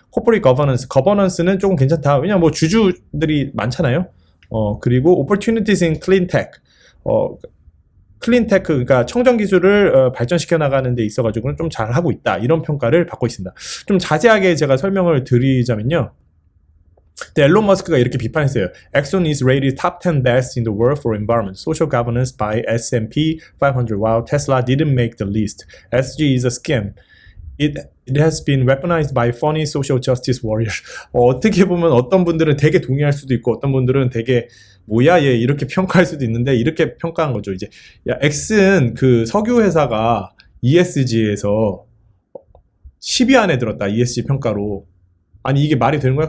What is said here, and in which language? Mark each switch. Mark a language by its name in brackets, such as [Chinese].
[Korean] Corporate Governance, Governance는 조금 괜찮다. 왜냐면 뭐 주주들이 많잖아요. 그리고 Opportunities in Clean Tech, 클린테크, 그러니까 청정 기술을 발전시켜 나가는 데 있어가지고는 좀 잘하고 있다, 이런 평가를 받고 있습니다. 좀 자세하게 제가 설명을 드리자면요, 앨런 머스크가 이렇게 비판했어요. [English] Exxon is rated top 10 best in the world for environment, social governance by S&P 500, while Tesla didn't make the list. ESG is a scam. It has been weaponized by phony social justice warriors. [Korean] 어떻게 보면 어떤 분들은 되게 동의할 수도 있고, 어떤 분들은 되게 뭐야 얘 이렇게 평가할 수도 있는데, 이렇게 평가한 거죠. 이제 야, 엑슨 그 석유 회사가 ESG에서 10위 안에 들었다, ESG 평가로. 아니 이게 말이 되는 거야?